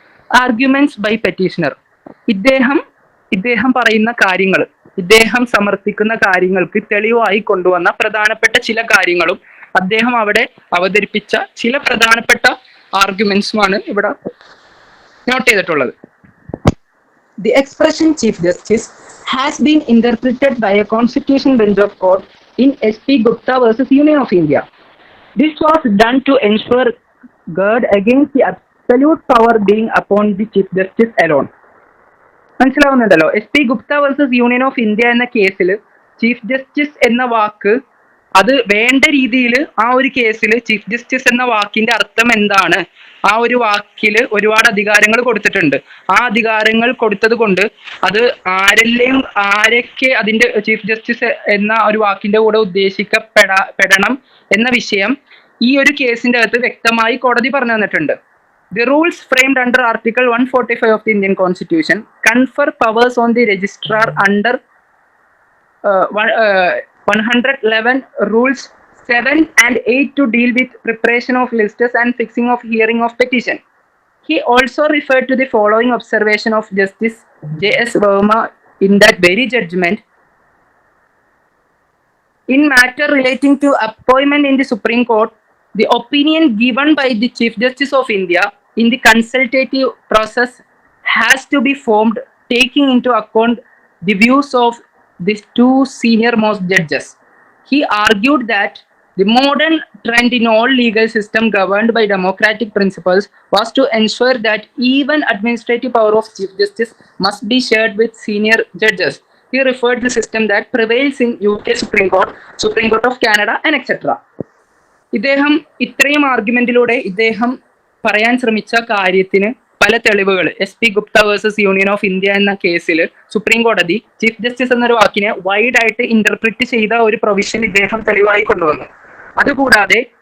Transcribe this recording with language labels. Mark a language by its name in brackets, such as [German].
[English] Arguments by petitioner. [Malayalam] ഇദ്ദേഹം പറയുന്ന കാര്യങ്ങൾ, ഇദ്ദേഹം സമർപ്പിക്കുന്ന കാര്യങ്ങൾക്ക് തെളിവായി കൊണ്ടുവന്ന പ്രധാനപ്പെട്ട ചില കാര്യങ്ങളും അദ്ദേഹം അവിടെ അവതരിപ്പിച്ച ചില പ്രധാനപ്പെട്ട ആർഗ്യുമെന്റ്സുമാണ് ഇവിടെ നോട്ട് ചെയ്തിട്ടുള്ളത്. [English] The expression chief justice has been interpreted by a constitution bench of court in SP Gupta versus Union of India. This was done to ensure guard against the absolute power being upon the Chief Justice alone. [Malayalam] മനസ്സിലാവുന്നുണ്ടല്ലോ? SP Gupta versus Union of India എന്ന കേസിൽ chief justice എന്ന വാക്ക് അത് വേണ്ട രീതിയിൽ ആ ഒരു കേസിൽ chief justice എന്ന വാക്കിന്റെ അർത്ഥം എന്താണ്, ആ ഒരു വാക്കിൽ ഒരുപാട് അധികാരങ്ങൾ കൊടുത്തിട്ടുണ്ട്. ആ അധികാരങ്ങൾ കൊടുത്തത് കൊണ്ട് അത് ആരൊക്കെ അതിന്റെ ചീഫ് ജസ്റ്റിസ് എന്ന ഒരു വാക്കിന്റെ കൂടെ ഉദ്ദേശിക്കപ്പെടണം എന്ന വിഷയം ഈ ഒരു കേസിന്റെ അകത്ത് വ്യക്തമായി കോടതി പറഞ്ഞു തന്നിട്ടുണ്ട്. [English] The rules framed under Article 145 of the Indian Constitution confer powers on the registrar under 111 rules 7 and 8 to deal with preparation of lists and fixing of hearing of petition. He also referred to the following observation of Justice J.S. Verma in that very judgment. In matter relating to appointment in the Supreme Court, the opinion given by the Chief Justice of India in the consultative process has to be formed taking into account the views of these 2 senior most judges. He argued that the modern trend in all legal system governed by democratic principles was to ensure that even administrative power of Chief Justice must be shared with senior judges. He referred to the system that prevails in UK Supreme Court, Supreme Court of Canada and etc. [Malayalam] ഇദ്ദേഹം ഇത്രയും ആർഗ്യുമെന്റിലൂടെ ഇദ്ദേഹം പറയാൻ ശ്രമിച്ച കാര്യത്തിന് പല തെളിവുകൾ SP Gupta versus union of India എന്ന കേസിൽ സുപ്രീം കോടതി ചീഫ് ജസ്റ്റിസ് എന്നൊരു വാക്കിനെ വൈഡ് ആയിട്ട് ഇന്റർപ്രിറ്റ് ചെയ്ത ഒരു പ്രൊവിഷൻ ഇദ്ദേഹം തെളിവായി കൊണ്ടുവന്നു. അതുകൂടാതെ